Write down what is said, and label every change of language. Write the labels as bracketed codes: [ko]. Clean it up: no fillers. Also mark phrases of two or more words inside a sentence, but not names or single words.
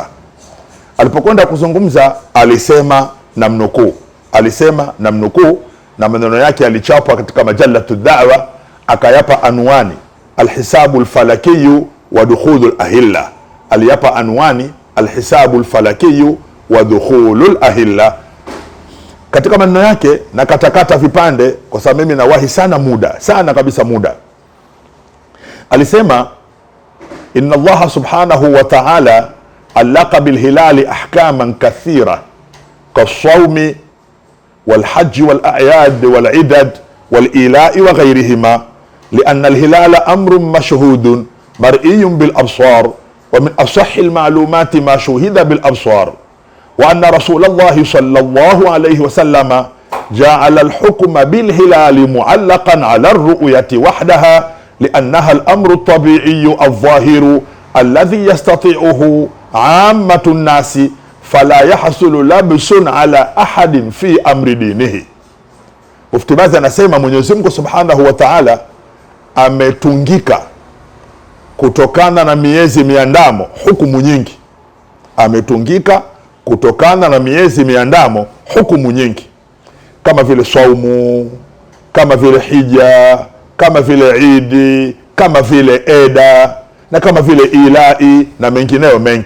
[sw] Alipokwenda kuzungumza alisema na mnukuu, na maneno yake alichapa katika Majalatu Da'wa, akayapa anwani [ar] الحساب الفلكي و دخول الأهلة. [sw] Aliyapa anwani [ar] الحساب الفلكي و دخول الأهلة. [sw] Katika maneno yake na katakata vipande kwa sababu mimi nawahi sana kabisa muda. [ar] Alisema إن الله سبحانه و تعالى علق بالهلال أحكاما كثيرة كالصوم والحج والأعياد والعدد والإيلاء وغيرهما لأن الهلال أمر مشهود مرئي بالأبصار ومن أصح المعلومات ما شوهد بالأبصار وأن رسول الله صلى الله عليه وسلم جعل الحكم بالهلال معلقا على الرؤية وحدها لأنها الأمر الطبيعي الظاهر الذي يستطيعه عامة الناس فلا يحصل لبس على أحد في أمر دينه. [sw] Mufti Baz anasema Mwenyezi Mungu [ar] سبحانه و تعالى [sw] ametungika kutokana na miezi miandamo hukumu nyingi. Ametungika kutokana na miezi miandamo hukumu nyingi, kama vile saumu, kama vile hija, kama vile idi, kama vile eda, na kama vile ilai na mengineyo mengi.